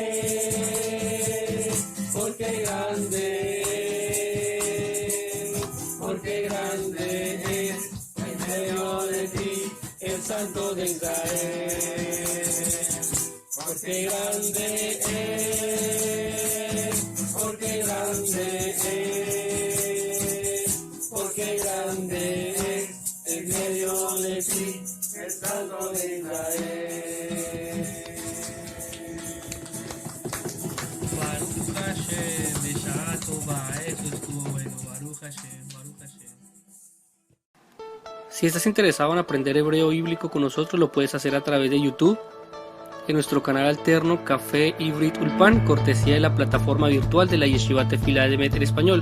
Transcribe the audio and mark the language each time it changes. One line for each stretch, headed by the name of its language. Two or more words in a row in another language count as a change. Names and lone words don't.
Spanish: es, porque grande es, porque grande es, en medio de ti, el Santo de Israel, porque grande es, porque grande es. Porque grande es en medio de ti el Santo de Israel.
Hebrew: ברוך השם, בשעה טובה,
Spanish: eso estuvo bueno.
Hebrew: ברוך השם, ברוך השם.
Spanish: Si estás interesado en aprender hebreo bíblico con nosotros, lo puedes hacer a través de YouTube, en nuestro canal alterno Café Ivrit Ulpan, cortesía de la plataforma virtual de la Yeshiva Tefila de Emet en español.